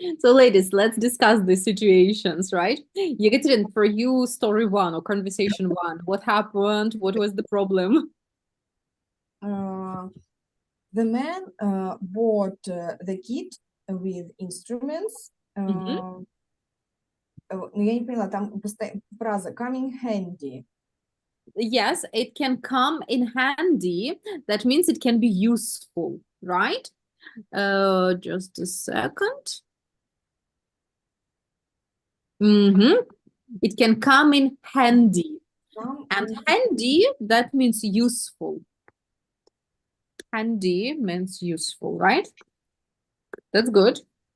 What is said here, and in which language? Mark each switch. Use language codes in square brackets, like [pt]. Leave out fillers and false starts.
[en] So, ladies, let's discuss the situations, right? Yekaterina, for you, story 1 or conversation 1, what happened? What was the problem? The man bought the kit with instruments. Мгм. [ru] Но я не поняла, там фраза [en] coming handy. Yes, it can come in handy. That means it can be useful, right? Just a second. It can come in handy. And handy, that means useful. Handy means useful, right? That's good.